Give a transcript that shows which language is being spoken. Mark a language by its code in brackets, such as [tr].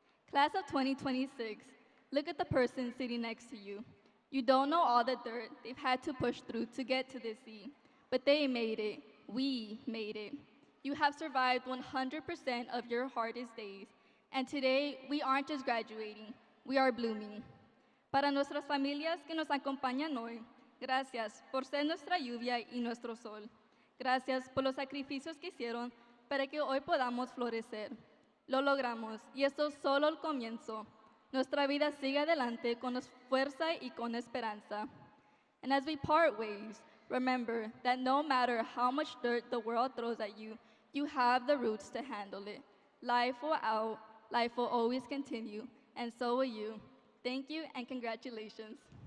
[en] Class of 2026, look at the person sitting next to you. You don't know all the dirt they've had to push through to get to this seat, but they made it. We made it. You have survived 100% of your hardest days, and today we aren't just graduating, we are blooming. [es] Para nuestras familias que nos acompañan hoy, gracias por ser nuestra lluvia y nuestro sol. Gracias por los sacrificios que hicieron para que hoy podamos florecer. Lo logramos y esto es solo el comienzo. Nuestra vida sigue adelante con fuerza y con esperanza. [en] And as we part ways, remember that no matter how much dirt the world throws at you, you have the roots to handle it. Life will out, life will always continue, and so will you. Thank you and congratulations.